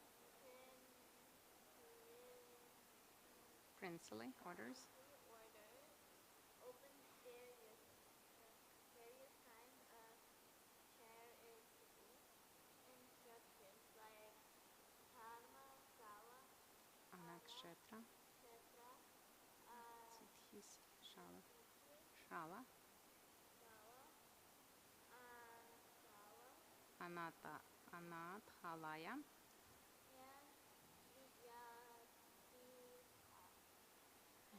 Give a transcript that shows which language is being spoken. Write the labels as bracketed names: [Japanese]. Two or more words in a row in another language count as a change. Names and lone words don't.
[English] Princely orders. orders open various kinds of charitable instructions like dharma, sala, Anakshetra. kshetra, Siddhis. Shala. Shala. sala, anasala, Anata. Anathalaya. and vidyadhika.